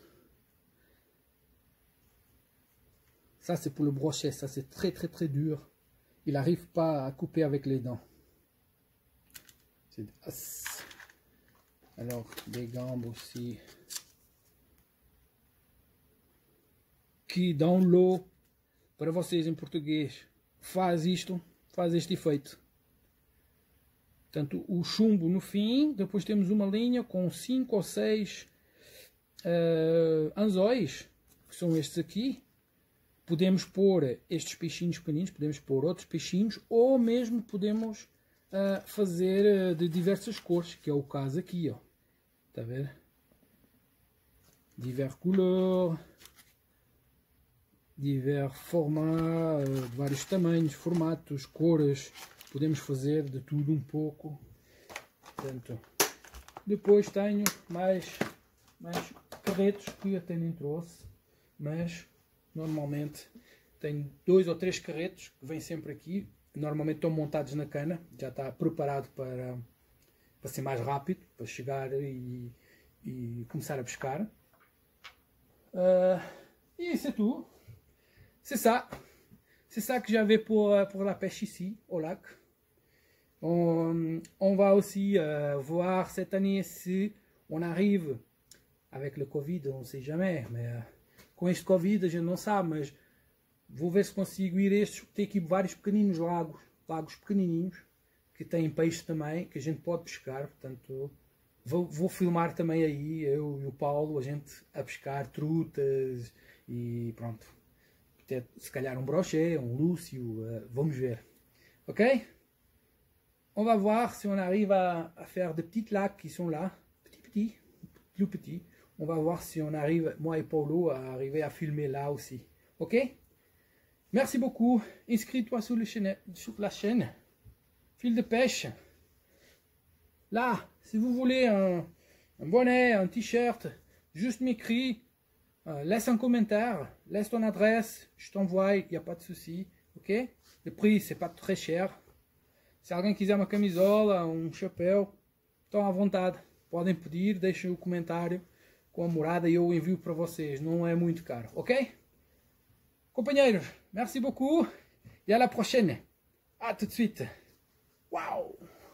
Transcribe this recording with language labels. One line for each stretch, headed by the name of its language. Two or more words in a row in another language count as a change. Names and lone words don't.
French: Ça c'est pour le brochet, ça c'est très dur. Il n'arrive pas à couper avec les dents. Alors, des gambes aussi. Que dans l'eau,
Portuguese: para vocês em português, faz isto, faz este efeito. Portanto, o chumbo no fim, depois temos uma linha com 5 ou 6 anzóis, que são estes aqui. Podemos pôr estes peixinhos pequeninos, podemos pôr outros peixinhos, ou mesmo podemos fazer de diversas cores, que é o caso aqui, ó. Está a ver?
French: Divers couleurs, divers formats,
Portuguese: de vários tamanhos, formatos, cores. Podemos fazer de tudo um pouco. Portanto, depois tenho mais carretos que até nem trouxe, mas normalmente tenho 2 ou 3 carretos que vêm sempre aqui. Normalmente estão montados na cana, já está preparado para ser mais rápido, para chegar e começar a pescar.
French: Et c'est tout. C'est ça. C'est ça que j'avais pour la pêche ici, au lac. On va aussi voir cette année si on arrive, avec le Covid, on ne sait jamais,
Portuguese: mais com este Covid a gente não sabe, mas vou ver se consigo ir a estes, tem aqui vários pequeninos lagos pequenininhos, que têm peixe também, que a gente pode pescar, portanto vou filmar também aí, eu e o Paulo, a gente a pescar trutas e pronto. Até, se calhar um brochet, um lúcio, vamos ver. Ok?
French: On va voir si on arrive à faire de petits lacs qui sont là, plus petits. On va voir si on arrive, moi et Paulo, à arriver à filmer là aussi. Ok? Merci beaucoup. Inscris-toi sur la chaîne. Fil de pêche. Là, si vous voulez un bonnet, un t-shirt, juste m'écris, laisse un commentaire, laisse ton adresse, je t'envoie, il n'y a pas de souci. Ok? Le prix, c'est pas très cher.
Portuguese: Se alguém quiser uma camisola, um chapéu, estão à vontade. Podem pedir, deixem o comentário com a morada e eu envio para vocês. Não é muito caro, ok? Companheiros,
French: merci beaucoup et à la prochaine. À tout de suite. Waouh!